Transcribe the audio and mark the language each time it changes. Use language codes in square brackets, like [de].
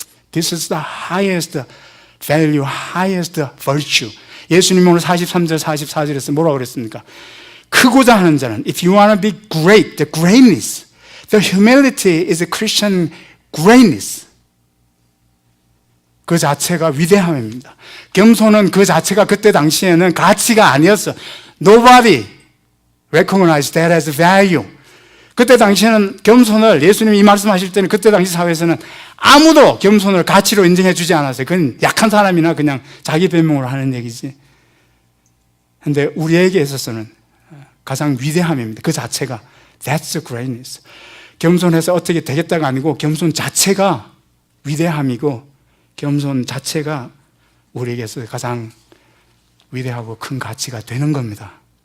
[en] This is the highest value, highest virtue. [ko] 예수님이 오늘 43절, 44절에서 뭐라고 그랬습니까? 크고자 하는 자는 [en] if you want to be great, the greatness, the humility is a Christian greatness. [ko] 그 자체가 위대함입니다. 겸손은 그 자체가 그때 당시에는 가치가 아니었어. [en] Nobody recognized that as value. [ko] 그때 당시에는 겸손을 예수님이 이 말씀하실 때는 그때 당시 사회에서는 아무도 겸손을 가치로 인정해 주지 않았어요. 그건 약한 사람이나 그냥 자기 변명으로 하는 얘기지. 그런데 우리에게 있어서는 가장 위대함입니다. 그 자체가 [en] That's greatness. [ko] 겸손해서 어떻게 되겠다가 아니고 겸손 자체가 위대함이고 겸손 자체가 우리에게서 가장 위대하고 큰 가치가 되는 겁니다.